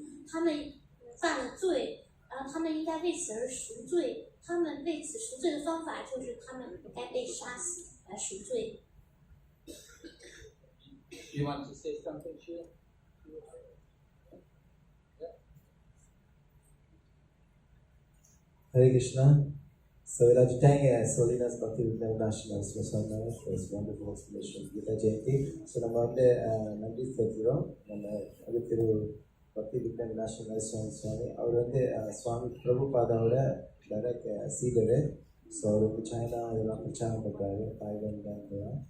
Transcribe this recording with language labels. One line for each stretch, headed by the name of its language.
Chinese: 他们犯了罪，然后他们应该为此而赎罪。他们为此赎罪的方法就是他们该被杀死来赎罪。
English: You want to say something, Shia? Hare Krishna. So we'd like to thank His Holiness Bhakti International Swami for his wonderful explanation of Gita Jayanti.
Tamil: So நம்ம நன்றி செலுத்துகிறோம். நம்ம திரு பக்தி international சுவாமி அவர் சுவாமி பிரபுபாதாவோட direct seeder. So அவர் China இதெல்லாம் பிரச்சாரம் பண்ணுறாரு, Thailand.